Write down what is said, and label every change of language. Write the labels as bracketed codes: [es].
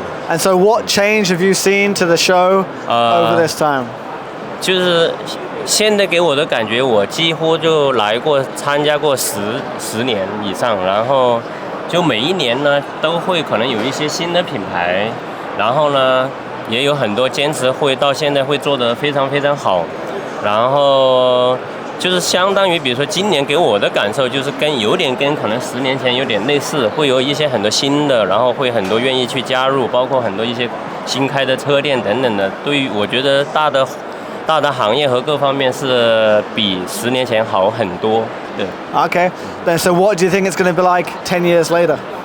[en] And so what change have you seen to the show over this time? [zh] 就是现在给我的感觉，我几乎就参加过10年以上，然后就每一年呢都会可能有一些新的品牌，然后呢也有很多坚持会到现在会做得非常非常好，然后就是相当于比如说今年给我的感受就是有点跟可能10年前有点类似，会有一些很多新的，然后会很多愿意去加入，包括很多一些新开的车店等等的，对于我觉得大的行业和各方面是比10年前好很多。对。 [en] Okay. Then so what do you think it's going to be like 10 years later?